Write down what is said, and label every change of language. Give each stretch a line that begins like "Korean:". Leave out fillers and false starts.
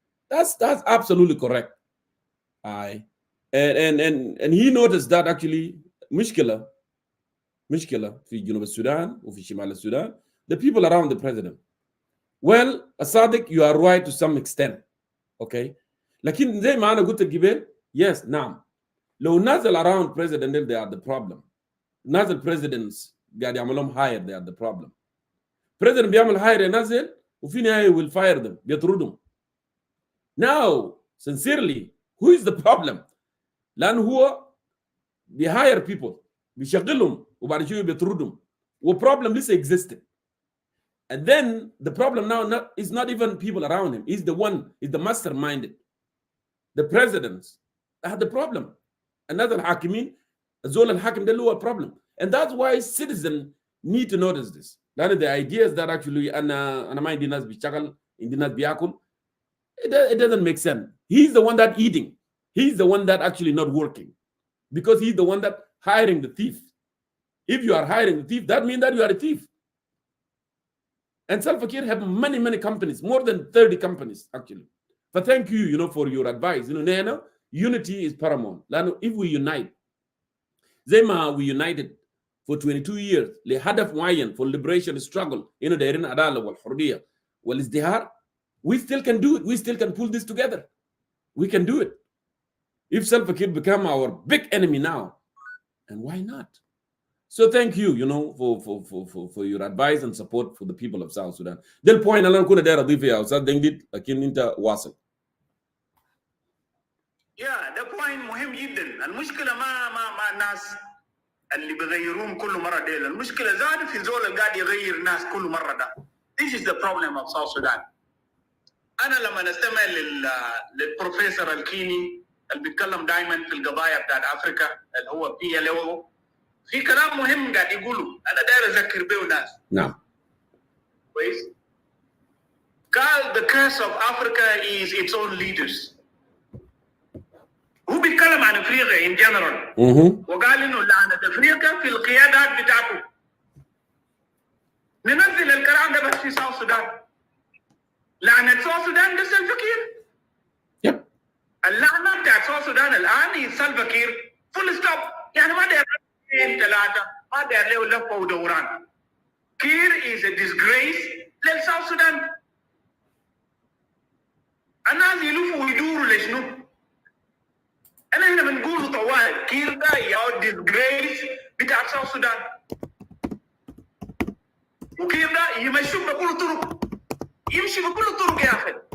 English: That's absolutely correct. And he noticed that actually
Arabic: مشكلة في جنوب السودان وفي شمال السودان
English: the people around the president. Well, Sadiq, you are right to some extent. Okay.
Arabic: لكن زي ما أنا قلت قبل
English: yes
Arabic: نعم لو نازل
English: around president they are the problem.
Arabic: نازل
English: presidents
Arabic: قاعد يعملهم
English: hire they are the problem. president
Arabic: بيعمل
English: hire
Arabic: ينزل وفي نهاية
English: will fire them
Arabic: بيطردهم.
English: Now sincerely who is the problem؟
Arabic: لأنه هو بيهاير
English: people
Arabic: بيشغلهم وبعد شوية بيطردهم وproblem لسه
English: existed. And then the problem now is not even people around him. He's the masterminded. The presidents are the problem. Another
Arabic: الحاكمين الزول الحاكم ده اللي هو
English: problem. And that's why citizens need to notice this.
Arabic: لأن
English: the ideas that actually
Arabic: أنا ما عندي ناس بيشتغل عندي ناس بياكل
English: it doesn't make sense. He's the one that eating. He's the one that actually not working because he's the one that hiring the thief. If you are hiring the thief, that means that you are a thief. And Salva Kiir have many companies, more than 30 companies actually. But thank you, for your advice. Unity is paramount. If we unite,
Arabic: زي
English: we united for 22 years
Arabic: لهدف معين
English: for liberation struggle,
Arabic: دايرين عدالة والحرية والازدهار,
English: we still can do it. We still can pull this together. We can do it. If Salva Kiir become our big enemy now, and why not? So thank you, for your advice and support for the people of South Sudan.
Arabic: Del
English: point
Arabic: أنا كنا داير أضيف يا أستاذ دنجد لكن أنت واصل. ده
English: point
Arabic: مهم جدا. المشكلة ما الناس اللي بيغيروهم كل مره ديل. المشكله زاد في زول اللي قاعد يغير الناس كل مره ده.
English: This is the problem of South Sudan.
Arabic: انا لما استمع للبروفيسور الكيني اللي بيتكلم دائما في القضايا بتاعت افريقيا اللي هو PLO، في كلام مهم قاعد يقوله انا داير اذكر به ناس. نعم. كويس. قال
English: the curse of Africa is its own leaders.
Arabic: هو بيتكلم عن افريقيا
English: in general.
Arabic: وقال انه لعنة افريقيا في القيادات بتاعته. ننزل الكلام ده بس في ساوث السودان. لعنة ساوث السودان ده سلفا-كير. يب. اللعنة بتاعت ساوث السودان الان هي سلفا-كير فول ستوب. يعني ما داير 2 3 ما داير له لفه ودوران. كير
English: is a disgrace
Arabic: للساوث السودان. الناس يلفوا ويدوروا لشنو؟ أنا هنا بنقول طوال كير ده يا
English: disgrace
Arabic: بتاع ساوث السودان. وكير ده يمشوا بكل طرق، يمشي بكل طرق يا أخي.